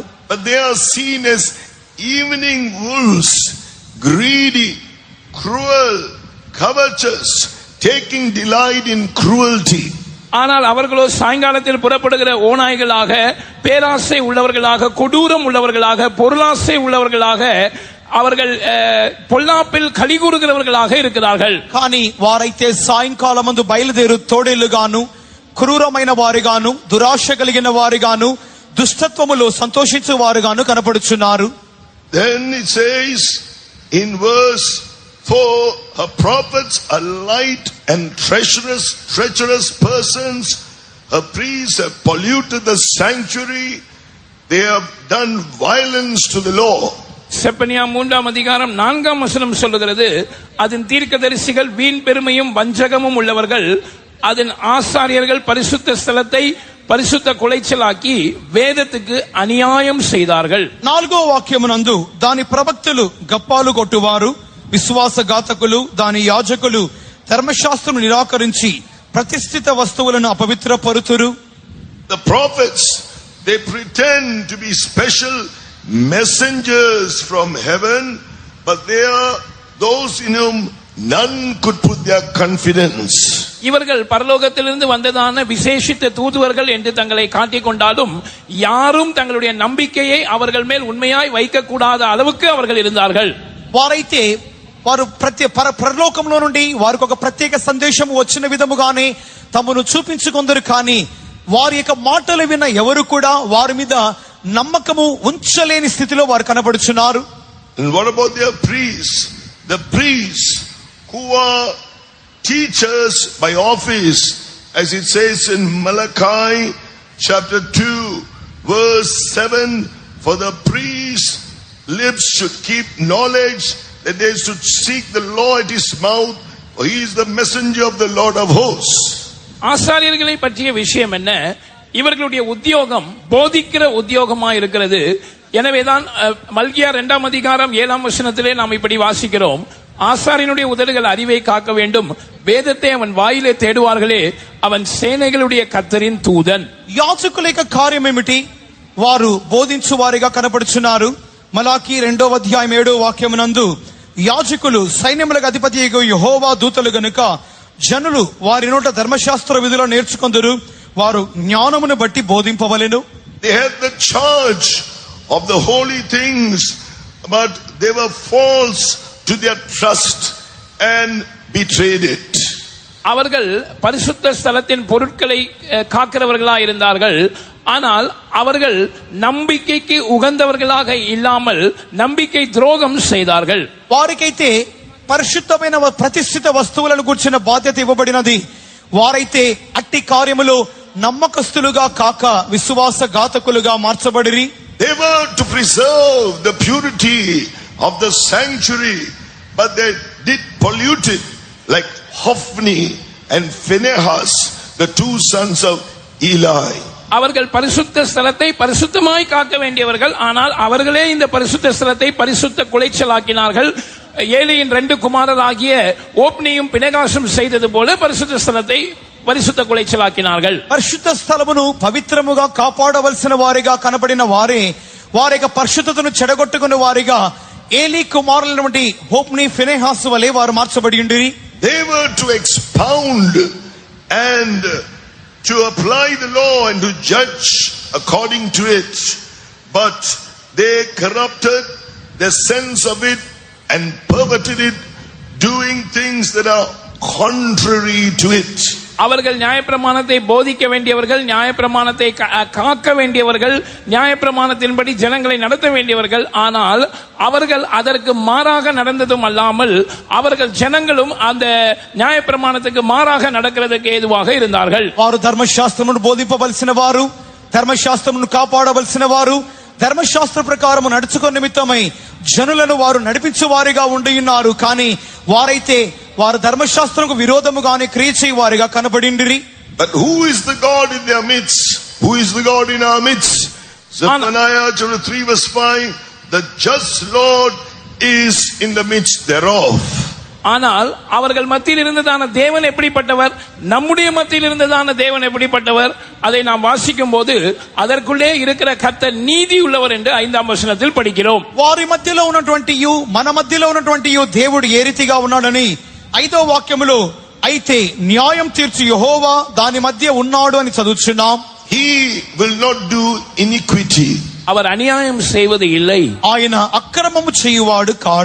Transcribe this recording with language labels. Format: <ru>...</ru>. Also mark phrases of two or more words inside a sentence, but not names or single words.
<en>But they are seen as evening wolves, greedy, cruel, covetous, taking delight in cruelty.</en> <ta>ஆனால் அவர்களோ சாயங்காலத்தில் புறப்படுகிற ஓநாய்களாக, பேராசை உள்ளவர்களாக, கொடூரம் உள்ளவர்களாக, பொருளாசை உள்ளவர்களாக, அவர்கள் பொல்லாப்பில் கலிகூறுகிறவர்களாக இருக்கிறார்கள்.</ta> <te>కానీ వారైతే సాయంకాలమందు బయలుదేరు తోడేళ్లుగాను, క్రూరమైన వారిగాను, దురాశ కలిగిన వారిగాను, దుష్టత్వములో సంతోషించే వారుగాను కనపడుచున్నారు.</te> <en>Then it says in verse 4, her prophets are light and treacherous persons. Her priests have polluted the sanctuary. They have done violence to the law.</en> <ta>செப்பனியா 3ஆம் அதிகாரம் 4ஆம் வசனம் சொல்லுகிறது, அதன் தீர்க்கதரிசிகள் வீண் பெருமையும் வஞ்சகமும் உள்ளவர்கள், அதன் ஆசாரியர்கள் பரிசுத்த ஸ்தலத்தை பரிசுத்த குலைச்சலாக்கி வேதத்துக்கு அநியாயம் செய்தார்கள்.</ta> <te>4వ వాక్యమునందు దాని ప్రవక్తలు గప్పాలు కొట్టువారు, విశ్వాసఘాతకులు, దాని యాజకులు ధర్మశాస్త్రము నిరాకరించి ప్రతిష్ఠిత వస్తువులను అపవిత్రపరుతురు.</te> <en>The prophets, they pretend to be special messengers from heaven, but they are those in whom none could put their confidence.</en> <ta>இவர்கள் பரலோகத்திலிருந்து வந்ததான விசேஷித்த தூதுவர்கள் என்று தங்களை காட்டிக் கொண்டாலும் யாரும் தங்களுடைய நம்பிக்கையை அவர்கள் மேல் உண்மையாய் வைக்க கூடாத அளவுக்கு அவர்கள் இருந்தார்கள்.</ta> <te>వారైతే వారు పరలోకంలో నుండి వారికి ఒక ప్రత్యేక సందేశం వచ్చిన విధముగానే తమను చూపించుకొందరు, కానీ వారి యొక్క మాటలు విన్న ఎవరు కూడా వారి మీద నమ్మకము ఉంచలేని స్థితిలో వారు కనబడుచున్నారు.</te> <en>And what about their priests? The priests who are teachers by office, as it says in Malachi chapter 2 verse 7, for the priest's lips should keep knowledge, that they should seek the law at his mouth, for he is the messenger of the Lord of hosts.</en> <ta>ஆசாரியர்களை பற்றிய விஷயம் என்ன? இவர்களுடைய உத்தியோகம் போதிக்கிற உத்தியோகமா இருக்கிறது. எனவேதான் மல்கியா 2ஆம் அதிகாரம் 7ஆம் வசனத்திலே நாம் இப்படி வாசிக்கிறோம், ஆசாரியனுடைய உதடுகள் அறிவை காக்க வேண்டும், வேதத்தை அவன் வாயிலே தேடுவார்களே, அவன் சேனைகளுடைய கர்த்தரின் தூதன்.</ta> <te>యాజకుల యొక్క కార్యం ఏమిటి? వారు బోధించు వారిగా కనపడుచున్నారు. మలాకి 2వ అధ్యాయం 7వ వాక్యమునందు యాజకులు సైన్యములకు అధిపతి యెహోవా దూతలు గనుక జనులు వారి నోట ధర్మశాస్త్ర విధులు నేర్చుకొందురు, వారు జ్ఞానమును బట్టి బోధింపవలెను.</te> <en>They had the charge of the holy things, but they were false to their trust and betrayed it.</en> <ta>அவர்கள் பரிசுத்த ஸ்தலத்தின் பொருட்களை காக்கிறவர்களாக இருந்தார்கள். ஆனால் அவர்கள் நம்பிக்கைக்கு உகந்தவர்களாக இல்லாமல் நம்பிக்கை துரோகம் செய்தார்கள்.</ta> <te>వారికైతే పరిశుద్ధమైన ప్రతిష్ఠిత వస్తువులను కూర్చిన బాధ్యత ఇవ్వబడినది. వారైతే అట్టి కార్యములో నమ్మకస్తులుగా కాక విశ్వాసఘాతకులుగా మార్చబడిరి.</te> <en>They were to preserve the purity of the sanctuary, but they did pollute it, like Hophni and Phinehas, the two sons of Eli.</en> <ta>அவர்கள் பரிசுத்த ஸ்தலத்தை பரிசுத்தமாய் காக்க வேண்டியவர்கள், ஆனால் அவர்களே இந்த பரிசுத்த ஸ்தலத்தை பரிசுத்த குலைச்சலாக்கினார்கள். ஏலியின் 2 குமாரராகிய ஓப்னியும் பினெகாசும் செய்தது போல பரிசுத்த ஸ்தலத்தை பரிசுத்த குலைச்சலாக்கினார்கள்.</ta> <te>పరిశుద్ధ స్థలమును పవిత్రముగా కాపాడవలసిన వారిగా కనబడిన వారే వారి యొక్క పరిశుద్ధతను చెడగొట్టుకున్న వారిగా ఏలీ కుమారుల వంటి హోప్ని ఫినెహాస్ వలె వారు మార్చబడి ఉండిరి.</te> <en>They were to expound and to apply the law and to judge according to it, but they corrupted the sense of it and perverted it, doing things that are contrary to it.</en> <ta>அவர்கள் நியாயப்பிரமாணத்தை போதிக்க வேண்டியவர்கள், நியாயப்பிரமாணத்தை காக்க வேண்டியவர்கள், நியாயப்பிரமாணத்தின்படி ஜனங்களை நடத்த வேண்டியவர்கள். ஆனால் அவர்கள் அதற்கு மாறாக நடந்ததும் அல்லாமல் அவர்கள் ஜனங்களும் அந்த நியாயப்பிரமாணத்துக்கு மாறாக நடக்கிறதுக்கு ஏதுவாக இருந்தார்கள்.</ta> <te>వారు ధర్మశాస్త్రమును బోధింపవలసిన వారు, ధర్మశాస్త్రమును కాపాడవలసిన వారు, ధర్మశాస్త్ర ప్రకారము నడుచుకున్న నిమిత్తమై జనులను వారు నడిపించే వారిగా ఉండి ఉన్నారు. కానీ వారైతే వారు ధర్మశాస్త్రంకు విరోధముగానే క్రియ చేయవారిగా కనబడిండిరి.</te> <en>But who is the God in their midst? Who is the God in our midst? Zephaniah chapter 3 verse 5, the just Lord is in the midst thereof.</en> <ta>ஆனால் அவர்கள் மத்தியில் இருந்ததான தேவன் எப்படிப்பட்டவர், நம்முடைய மத்தியில் இருந்ததான தேவன் எப்படிப்பட்டவர், அதை நாம் வாசிக்கும் போது அதற்குள்ளே இருக்கிற கர்த்தர் நீதி உள்ளவர் என்று 5ஆம் வசனத்தில் படிக்கிறோம்.</ta> <te>వారి మధ్యలో ఉన్నటువంటి మన మధ్యలో ఉన్నటువంటి దేవుడు ఏ రీతిగా ఉన్నాడని 5వ వాక్యములో అయితే న్యాయం తీర్చు యెహోవా దాని మధ్య ఉన్నాడు అని చదువుచున్నాం.</te> <en>He will not do iniquity.</en> <ta>அவர் அநியாயம் செய்வது இல்லை.</ta> <te>ఆయన అక్రమము చేయువాడు కాడు.</te>